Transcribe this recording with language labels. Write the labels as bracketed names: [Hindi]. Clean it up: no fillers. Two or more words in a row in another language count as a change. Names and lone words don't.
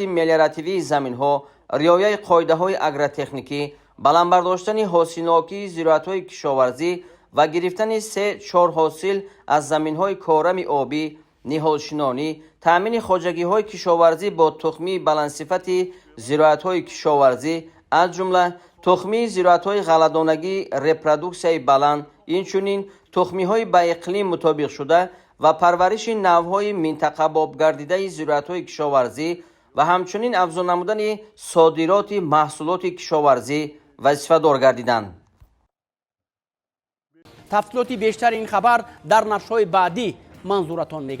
[Tajik] мелиоративии заминҳо, риояи қоидаҳои агротехникӣ, баландбардоштани ҳосилнокии зироатҳои кишоварзӣ ва гирифтани 3-4 ҳосил аз заминҳои корами обӣ, ниҳолшинонӣ, таъмини хоҷагиҳои кишоварзӣ бо тухмии баландсифати зироатҳои кишоварзӣ, аз ҷумла тухмии зироатҳои ғалладонагии репродуксияи баланд, инчунин تخمی‌های به اقلیم مطابق شده و پرورش نوهای منطقه بابگردیده ضرورت‌های کشاورزی و همچنین افزون نمودن صادرات محصولات کشاورزی وظیفه دار گردیدند. تفصیلات بیشتر این خبر در نشرهای بعدی منظورتان می‌گردد.